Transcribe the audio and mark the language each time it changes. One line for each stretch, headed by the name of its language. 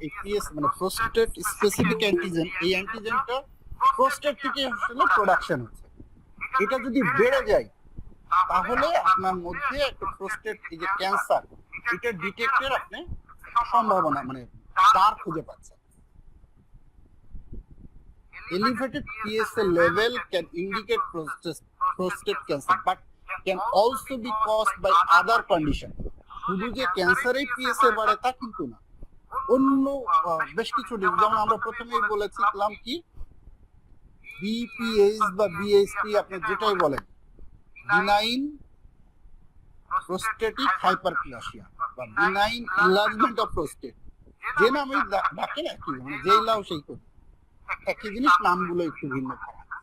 Bangla: এই পিএস মানে prostate specific antigen, এই অ্যান্টিজেনটা প্রোস্টেট থেকে আসলে প্রোডাকশন হচ্ছে। এটা যদি বেড়ে যায় তাহলে আপনার মধ্যে একটা প্রোস্টেট এই যে ক্যান্সার, এটা ডিটেক্টের আপনি সম্ভাবনা মানে তার খুঁজে পাচ্ছেন।
English: Elevated PSA level can indicate prostate cancer but can also be caused by other condition।
Bangla: শুধু যে ক্যান্সারেই পিএসএ বাড়ে তা কিন্তু না, অন্য বেশ কিছু ডিজিজ, যেমন আমরা প্রথমেই বলেছিলাম কি বিপিএইচ বা বিএইচপি, আপনি যেটাই বলেন, বিনাইন প্রোস্টেটিক হাইপারপ্লাসিয়া বা বিনাইন এনলার্জমেন্ট অফ প্রোস্টেট, যে নামে ডাকেন একই, মানে যেই লাও সেই করি, একই জিনিস, নামগুলো একটু ভিন্ন করা।